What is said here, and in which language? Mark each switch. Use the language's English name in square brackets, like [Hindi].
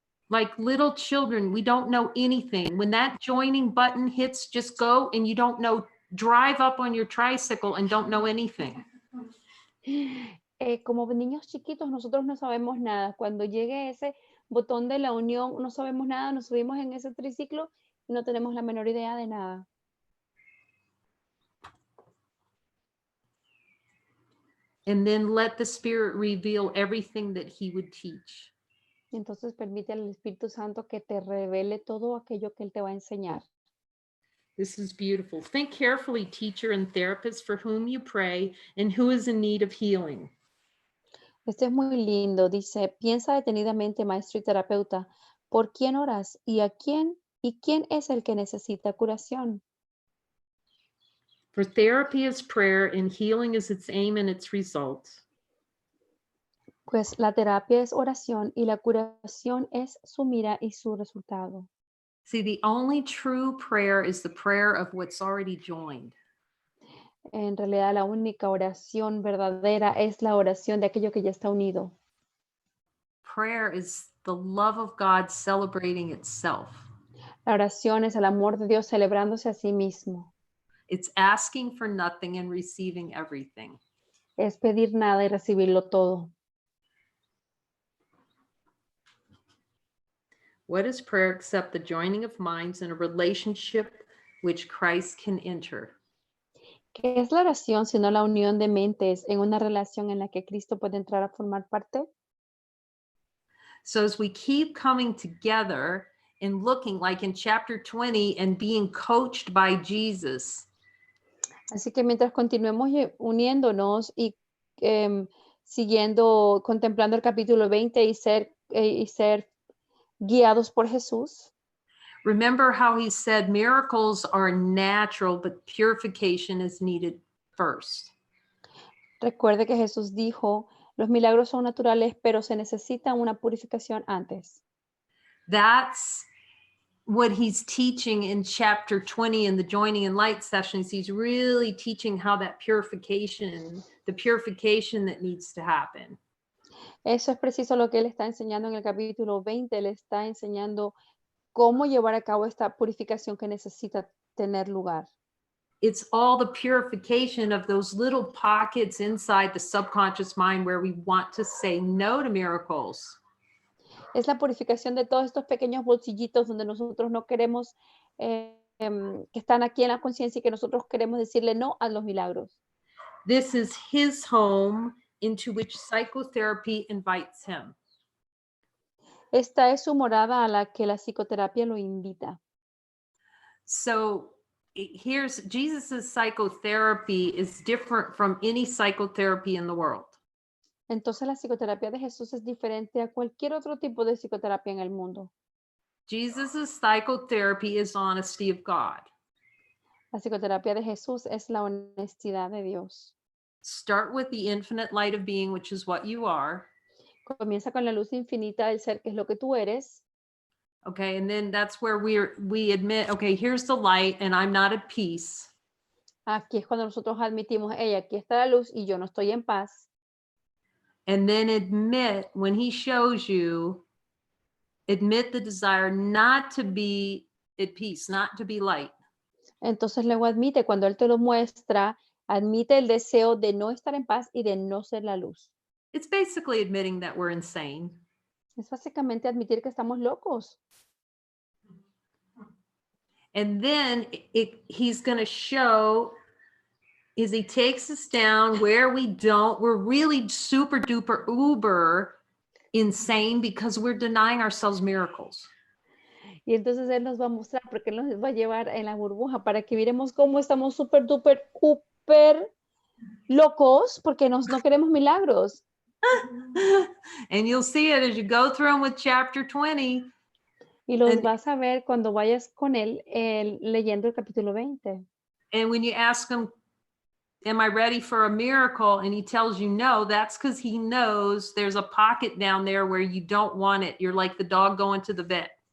[English] Like little children, we don't know anything. When that joining button hits, just go, and you don't know, drive up on your tricycle and don't know anything. [Spanish] Como niños chiquitos, nosotros no sabemos nada. Cuando llegue ese botón de la unión, no sabemos nada, nos subimos en ese triciclo y no tenemos la menor idea de nada. [English] And then let the Spirit reveal everything that he would teach. [Spanish] Entonces permite al Espíritu Santo que te revele todo aquello que Él te va a enseñar. [English] This is beautiful. Think carefully, teacher and therapist, for whom you pray and who is in need of healing. [Spanish] Esto es muy lindo. Dice, piensa detenidamente, maestro y terapeuta, ¿por quién oras y quién es el que necesita curación? [English] For therapy is prayer and healing is its aim and its result. [Spanish] Pues la terapia es oración y la curación es su mira y su resultado. [English] See, the only true prayer is the prayer of what's already joined. [Spanish] En realidad, la única oración verdadera es la oración de aquello que ya está unido. [English] Prayer is the love of God celebrating itself. [Spanish] La oración es el amor de Dios celebrándose a sí mismo. [English] It's asking for nothing and receiving everything. [Spanish] Es pedir nada y recibirlo todo. [English] What is prayer except the joining of minds in a relationship which Christ can enter? [Spanish] ¿Qué es la oración sino la unión de mentes en una relación en la que Cristo puede entrar a formar parte? [English] So as we keep coming together and looking like in chapter 20 and being coached by Jesus, [Spanish] Así que mientras continuemos uniéndonos y siguiendo, contemplando el capítulo 20 y ser guiados por Jesús, [English] remember how he said miracles are natural, but purification is needed first. [Spanish] recuerde que Jesús dijo, los milagros son naturales, pero se necesita una purificación antes. [English] That's what he's teaching in chapter 20 in the joining and light sessions. He's really teaching how that purification, the purification that needs to happen. [Spanish] Eso es preciso lo que él está enseñando en el capítulo 20. Le está enseñando cómo llevar a cabo esta purificación que necesita tener lugar. [English] It's all the purification of those little pockets inside the subconscious mind where we want to say no to miracles. [Spanish] Es la purificación de todos estos pequeños bolsillitos donde nosotros no queremos, que están aquí en la conciencia y que nosotros queremos decirle no a los milagros. [English] This is his home into which psychotherapy invites him. [Spanish] Esta es su morada a la que la psicoterapia lo invita. [English] So here's Jesus's psychotherapy is different from any psychotherapy in the world. [Spanish] Entonces la psicoterapia de Jesús es diferente a cualquier otro tipo de psicoterapia en el mundo. [English] Jesus's psychotherapy is honesty of God. [Spanish] La psicoterapia de Jesús es la honestidad de Dios. [English] Start with the infinite light of being, which is what you are. [Spanish] Comienza con la luz infinita del ser, que es lo que tú eres. [English] Okay, and then that's where we admit, okay, here's the light and I'm not at peace. [Spanish] Aquí es cuando nosotros admitimos, hey, aquí está la luz y yo no estoy en paz. [English] And then admit when he shows you, admit the desire not to be at peace, not to be light. [Spanish] Entonces luego admite, cuando Él te lo muestra, admite el deseo de no estar en paz y de no ser la luz. [English] It's basically admitting that we're insane. [Spanish] Es básicamente admitir que estamos locos. [English] And then he's going to show is he takes us down where we're really super duper uber insane because we're denying ourselves miracles. [Spanish] Y entonces Él nos va a mostrar, porque Él nos va a llevar en la burbuja para que miremos cómo estamos súper, duper, súper locos porque no queremos milagros. [English] And you'll see it as you go through them with chapter 20. [Spanish] Y los [English] And- [Spanish] vas a ver cuando vayas con Él leyendo el capítulo 20. [English] And when you ask him, am I ready for a miracle? And he tells you no, that's because he knows there's a pocket down there where you don't want it. You're like the dog going to the vet.